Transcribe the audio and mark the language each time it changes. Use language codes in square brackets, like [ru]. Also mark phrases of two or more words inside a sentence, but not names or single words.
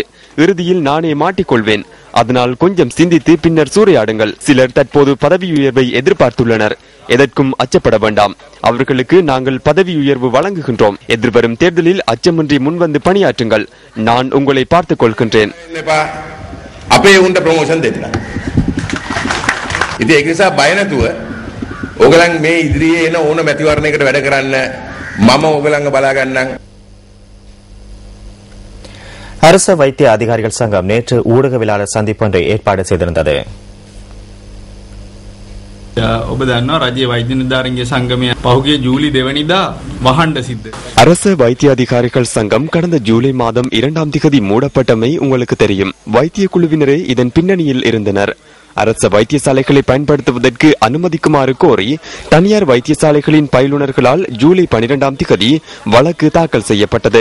[ta] இறுதியில் நானே மாட்டிக்கொள்வேன். அதனால் கொஞ்சம் சிந்தித்து பின்னர் சூறையாடுங்கள். சிலர் தற்போது பதவி உயர்வை எதிர்பார்த்துள்ளனர். எதற்கும் அச்சப்பட வேண்டாம். அவர்களுக்கு நாங்கள் பதவி உயர்வு வழங்குகின்றோம். எதிர்வரும் தேர்தலில் அச்சமின்றி முன்வந்து பணியாற்றுங்கள். நான் உங்களை பார்த்துக் கொள்கின்றேன். [si] ඔගලන් මේ ඉදිරියේ එන ඕන මැතිවරණයකට වැඩ කරන්න මම ඔගලන්ව බලා ගන්නම්. [ta] அரசு வைத்திய அதிகாரிகள் சங்கம் நேற்று ஊடகவியலாளர் சந்திப்பொன்றை ஏற்பாடு செய்திருந்தது. [si] ඔබ දන්නවා රජයේ වෛද්‍ය නිලධාරීන්ගේ සංගමය පහුගිය ජූලි 2 වෙනිදා වහන්න සිද්ධ. [ta] அரசு வைத்திய அதிகாரிகள் சங்கம் கடந்த ஜூலை மாதம் 2ஆம் தேதி மூடப்பட்டமை உங்களுக்கு தெரியும். வைத்திய குழுவினரே இதன் பின்னணியில் இருந்தனர். அரசு வைத்தியசாலைகளை பயன்படுத்துவதற்கு அனுமதிக்குமாறு கோரி தனியார் வைத்தியசாலைகளின் பயிலுனர்களால் ஜூலை 12ஆம் தேதி வழக்கு தாக்கல் செய்யப்பட்டது.